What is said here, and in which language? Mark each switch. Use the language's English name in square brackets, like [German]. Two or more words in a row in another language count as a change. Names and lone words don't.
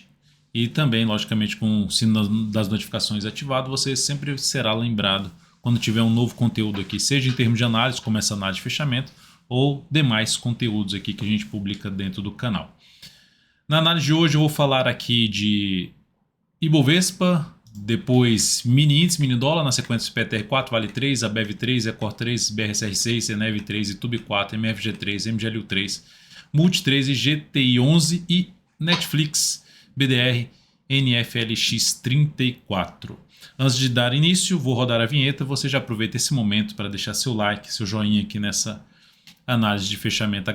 [Portuguese] E também, logicamente, com o sino das notificações ativado, você sempre será lembrado quando tiver um novo conteúdo aqui, seja em termos de análise, como essa análise de fechamento, ou demais conteúdos aqui que a gente publica dentro do canal. Na análise de hoje eu vou falar aqui de Ibovespa, depois mini índice, mini dólar, na sequência PTR4, Vale 3, ABEV 3, Ecor 3, BRSR 6, Enev 3, Itube 4, MFG 3, MGLU 3, Multi 13, GTI 11 e Netflix, BDR, NFLX 34. Antes de dar início, vou rodar a vinheta. Você já aproveita esse momento para deixar seu like, seu joinha aqui nessa análise de fechamento.